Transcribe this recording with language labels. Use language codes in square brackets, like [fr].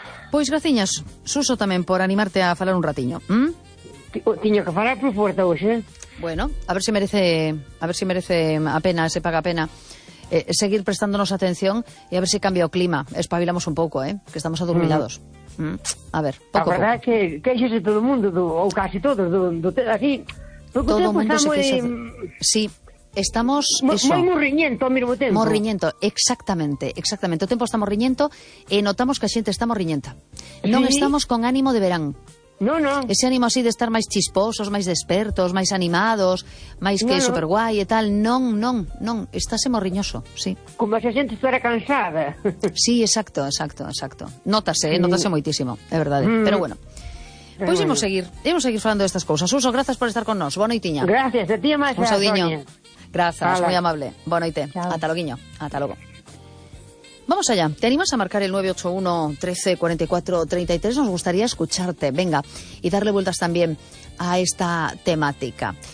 [gl] Pois, graciñas, Suso tamén por animarte a falar un ratiño. Tiño que falar por fuerte hoxe. Bueno, a ver se merece a pena, se paga a pena. Seguir prestándonos atención e a ver se cambia o clima. Espabilamos un pouco, que estamos adormilados. A ver, poco a verdad é que queixase todo o mundo, ou casi todos, así... Porque todo o mundo se queixa... Sí, estamos... Moi morriñento ao mesmo tempo. Morriñento, exactamente. O tempo está morriñento e notamos que a xente está morriñenta. Sí. Non estamos con ánimo de verán. Non. Ese ánimo así de estar máis chisposos, máis despertos, máis animados, máis que superguai e tal. Non. Estáse morriñoso, sí. Como se a xente estuera cansada. Sí, exacto. Notase, notase moitísimo, é verdade. Pero bueno. Pois imos seguir. Imos seguir falando destas cousas. Suso, grazas por estar con nos. Boa noitiña. Gracias, a ti e máis. Un saudiño. Grazas, moi amable. Boa noite. Ata logo, guiño. Ata logo. Vamos allá. [es] ¿Te animas a marcar el 981-13-44-33? Nos gustaría escucharte, venga, y darle vueltas también a esta temática.